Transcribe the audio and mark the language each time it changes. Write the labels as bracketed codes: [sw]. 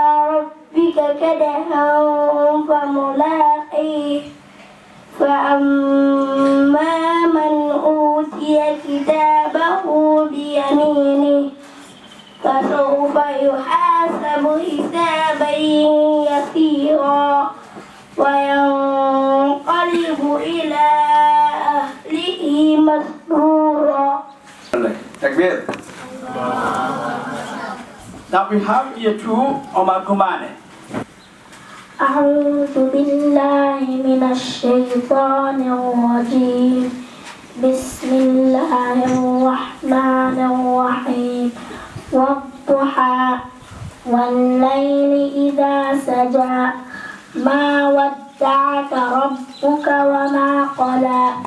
[ar] ربك كدحا فملاقيه فأما من أوتي كتابه بيمينه فسوف يحاسب حسابا يسيرا وينقلب إلى أهله مسرورا. Takbir. [en] Now we have year 2 Omar Kumane. [ar] أعوذ بالله من الشيطان الرجيم بسم الله الرحمن الرحيم والضحى والليل إذا سجى ما ودعك ربك وما قلى